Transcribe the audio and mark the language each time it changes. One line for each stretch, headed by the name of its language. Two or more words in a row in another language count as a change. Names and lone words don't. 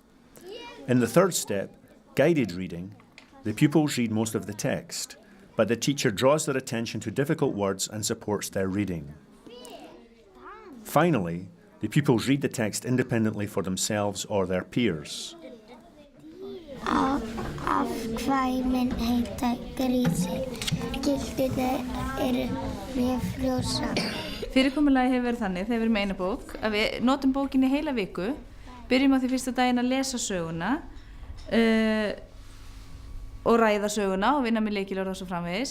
English: In the third step, guided reading, the pupils read most of the text, but the teacher draws their attention to difficult words and supports their reading. Finally, the pupils read the text independently for themselves or their peers.
Icelandic: Afkvæmin heita grísir. Gildirnir mjög frjósa. Fyrirkomulagi hefur verið þannig þegar við erum með eina bók að við notum bókinni heila viku, byrjum á því fyrsta daginn að lesa söguna og ræða söguna og vinna með lykilorð og svo framvegis.